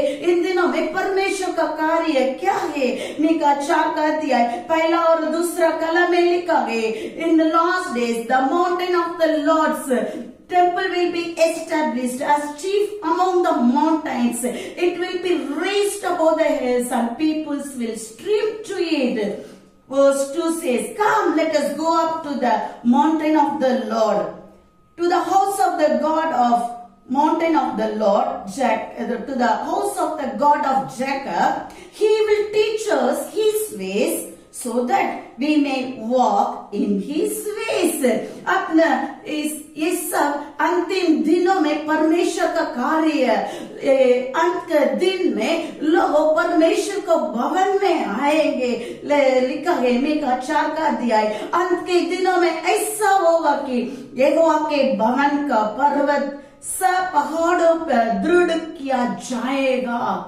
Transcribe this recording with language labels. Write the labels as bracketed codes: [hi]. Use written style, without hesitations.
[hi] इन दिनों में परमेश्वर का कार्य क्या है? मीका 4 का अध्याय 1 और 2 कलम में लिखा है, [en] In the last days the mountain of the Lord's temple will be established as chief among the mountains. It will be raised above the hills and peoples will stream to it. Verse 2 says, come, let us go up to the mountain of the Lord, to the house of the God of mountain of the Lord, to the house of the God of Jacob. He will teach us his ways, so that we may walk in his ways. [hi] अपना ये सब अंतिम दिनों में परमेश्वर का कार्य, अंत के दिन में लोग परमेश्वर को भवन में आएंगे। लिखा है मीका 4 का अध्याय, अंत के दिनों में ऐसा होगा कि यहोवा के भवन का पर्वत सब पहाड़ों पर दृढ़ किया जाएगा।